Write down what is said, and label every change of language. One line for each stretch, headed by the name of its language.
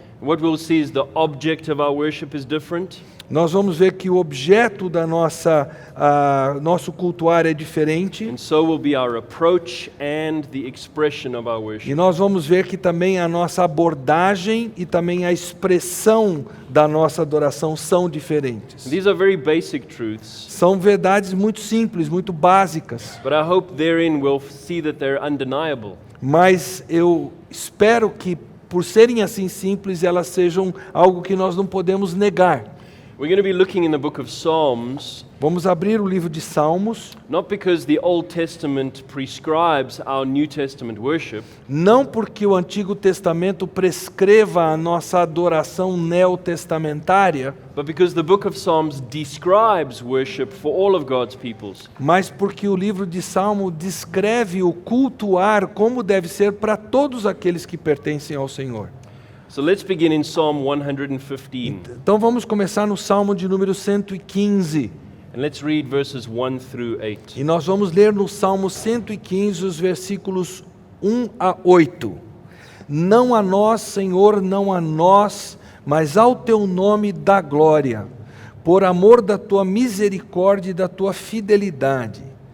English: What we'll see is the object of our worship is different.
Portuguese: Nós vamos ver que o objeto da nosso cultuar é diferente.
English: And so will be our approach and the expression of our worship.
Portuguese: E nós vamos ver que também a nossa abordagem e também a expressão da nossa adoração são diferentes.
English: These are very basic truths,
Portuguese: São verdades muito simples, muito básicas.
English: but I hope therein we'll see that they're undeniable.
Portuguese: Mas eu espero que, por serem assim simples, elas sejam algo que nós não podemos negar.
English: We're going to be looking in the book of Psalms,
Portuguese: Vamos abrir o livro de Salmos,
English: not because the Old Testament prescribes our New Testament worship,
Portuguese: não porque o Antigo Testamento prescreva a nossa adoração neotestamentária,
English: but because the book of Psalms describes worship for all of God's peoples.
Portuguese: mas porque o livro de Salmo descreve o cultuar como deve ser para todos aqueles que pertencem ao Senhor.
English: So let's begin in Psalm 115,
Portuguese: Então vamos começar no Salmo de número 115.
English: and let's read verses 1 through 8.
Portuguese: E nós vamos ler no Salmo 115 os versículos 1 a 8. Não a nós, Senhor, não a nós, mas ao teu nome dá glória, por amor da tua misericórdia e da tua fidelidade.